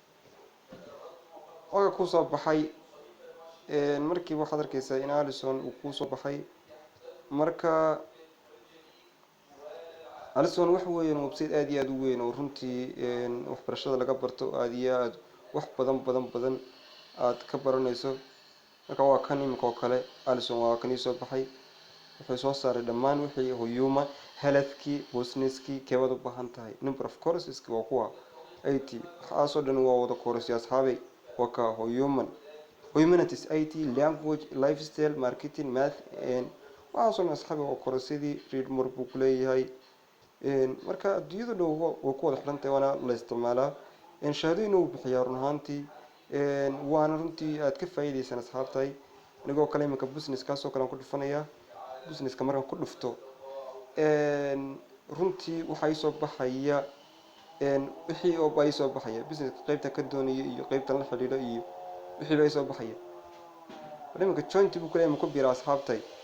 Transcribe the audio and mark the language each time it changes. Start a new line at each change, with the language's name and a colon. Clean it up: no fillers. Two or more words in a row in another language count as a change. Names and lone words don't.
Somali: Oga ku soo baxay markii waxaad arkaysaa in Alison uu ku soo baxay marka Alison wax weeyaan website aad iyo aad u weyn oo runtii waxbarashada laga barto aad iyo aad wax badan aad ka baranayso. marka waa kan imika oo kale Alison waa kan soo baxay wuxuu soo saaray dhammaan wixii
English: human healthki
Somali: businesski keewada u baahan tahay
English: number of courses
Somali: waa kuwa 80 waxaasoo dhan waa wada courses asxaabay waa ka
English: humanities 80 language lifestyle marketing math
Somali: waxaasoo dhan asxaabay waa coursesidii
English: read more
Somali: buu ku leeyahay marka adduunyada dhow waa ku wada xiran tahay waana la isticmaalaa shahaadooyin uu bixiyaa run ahaantii waana runtii aad ka faa'iideysan asxaabtay anigoo kale imika business kaasoo kale aan ku dhufanayaa businesska markaan ku dhufto runtii waxay soo baxaya wixii oo bay soo baxaya business qaybta ka doonaya iyo qaybta la xiriira iyo wixii bay soo baxaya imika joint buu kale ku biiraa asxaabtay